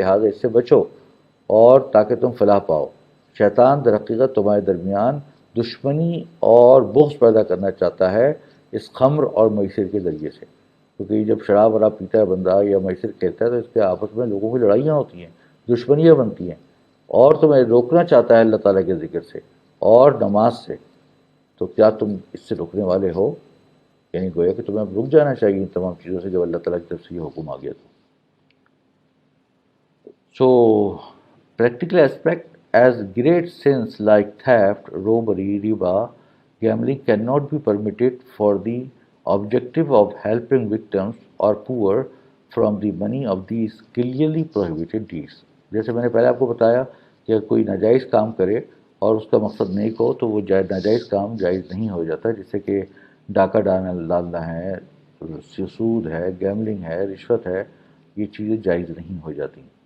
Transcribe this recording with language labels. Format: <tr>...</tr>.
<ur>لہٰذا اس سے بچو اور تاکہ تم فلاح پاؤ. شیطان در حقیقت تمہارے درمیان دشمنی اور بغض پیدا کرنا چاہتا ہے اس خمر اور میسر کے ذریعے سے، کیونکہ جب شراب وراب پیتا ہے بندہ یا میسر کھیلتا ہے تو اس کے آپس میں لوگوں کی لڑائیاں ہوتی ہیں، دشمنیاں بنتی ہیں، اور تمہیں روکنا چاہتا ہے اللہ تعالیٰ کے ذکر سے اور نماز سے. تو کیا تم اس سے روکنے والے ہو؟ یعنی گویا کہ تمہیں اب رک جانا چاہیے ان تمام چیزوں سے جب اللہ تعالیٰ کی طرف سے یہ حکم آ گیا تو.</ur> <en>So practical aspect, as great sins like theft, robbery, riba, gambling cannot be permitted for the objective of helping victims or poor from the money of these clearly prohibited deeds.</en> <ur>جیسے میں نے پہلے آپ کو بتایا کہ اگر کوئی ناجائز کام کرے اور اس کا مقصد نیک ہو تو وہ ناجائز کام جائز نہیں ہو جاتا، جیسے کہ ڈاکہ ڈالنا ہے، سود ہے، گیملنگ ہے، رشوت ہے، یہ چیزیں جائز نہیں ہو جاتی.</ur>